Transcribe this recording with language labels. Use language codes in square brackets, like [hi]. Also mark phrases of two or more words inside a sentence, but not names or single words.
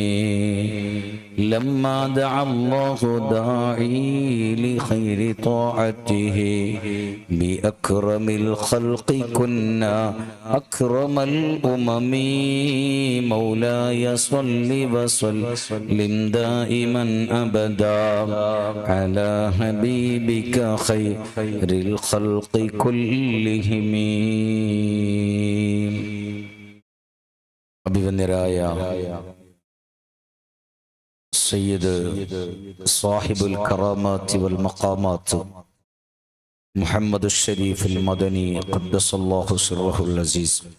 [ar] لما دعا الله داعي لخير طاعته بأكرم الخلق كنا أكرم الأمم مولاي صل وسلم دائما أبدا على حبيبك خير الخلق كلهم. അഭിവന്ദരായ سيد صاحب الكرامات والمقامات മുഹമ്മദ് ഷരീഫുൽ മദനി قدس الله سره العزيز,